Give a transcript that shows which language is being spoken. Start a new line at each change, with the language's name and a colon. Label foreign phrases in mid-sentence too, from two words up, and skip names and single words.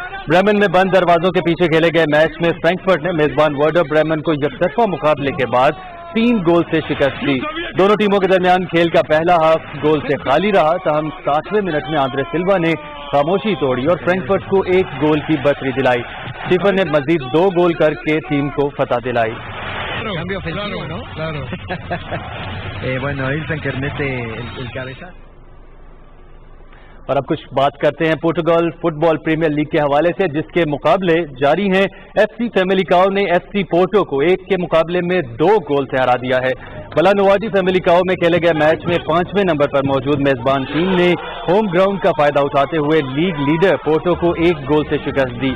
Urdu: بریمن میں بند دروازوں کے پیچھے کھیلے گئے میچ میں فرینکفرٹ نے میزبان ورڈر بریمن کو یکطرفہ مقابلے کے بعد 3 گول سے شکست دی. دونوں ٹیموں کے درمیان کھیل کا پہلا ہاف گول سے خالی رہا، تاہم 60ویں منٹ میں آندرے سلوا نے خاموشی توڑی اور فرینکفرٹ کو 1 گول کی برتری دلائی. سٹیفن نے مزید 2 گول کر کے ٹیم کو فتح دلائی.
Spanish: Cambio ofensivo, ¿no? Claro. Bueno, Ilsen que mete el cabezazo.
Urdu: اور اب کچھ بات کرتے ہیں پرتگال فٹبال پریمیئر لیگ کے حوالے سے، جس کے مقابلے جاری ہیں. ایف سی فیملیکاؤ نے ایف سی پورٹو کو 1 کے مقابلے میں 2 گول سے ہرا دیا ہے. بلانوواجی فیملیکاؤ میں کھیلے گئے میچ میں 5ویں نمبر پر موجود میزبان ٹیم نے ہوم گراؤنڈ کا فائدہ اٹھاتے ہوئے لیگ لیڈر پورٹو کو 1 گول سے شکست دی.